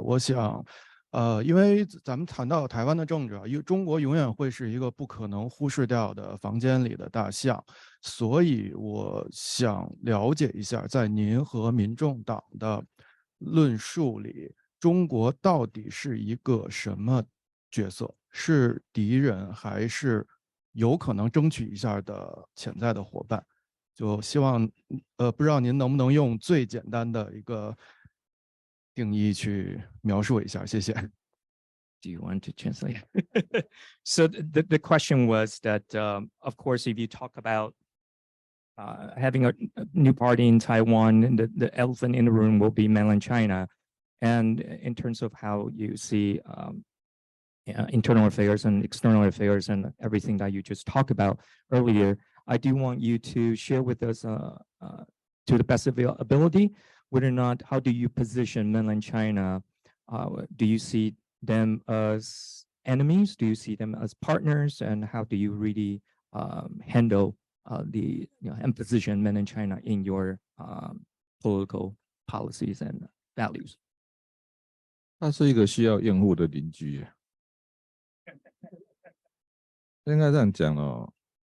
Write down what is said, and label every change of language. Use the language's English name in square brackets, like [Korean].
[Chinese] 我想，因为咱们谈到台湾的政治啊，因为中国永远会是一个不可能忽视掉的房间里的大象，所以我想了解一下，在您和民众党的论述里，中国到底是一个什么角色？是敌人，还是有可能争取一下的潜在的伙伴？就希望，不知道您能不能用最简单的一个定义去描述一下，谢谢。 [English] Do you want to translate? So the question was that, of course, if you talk about having a new party in Taiwan, and the elephant in the room will be mainland China. And in terms of how you see internal affairs and external affairs and everything that you just talked about earlier, I do want you to share with us to the best of your ability, whether or not, how do you position mainland China? Do you see them as enemies? Do you see them as partners? And how do you really handle the and position mainland China in your political policies and values? [Chinese] 它是一个需要验护的邻居，应该这样讲哦。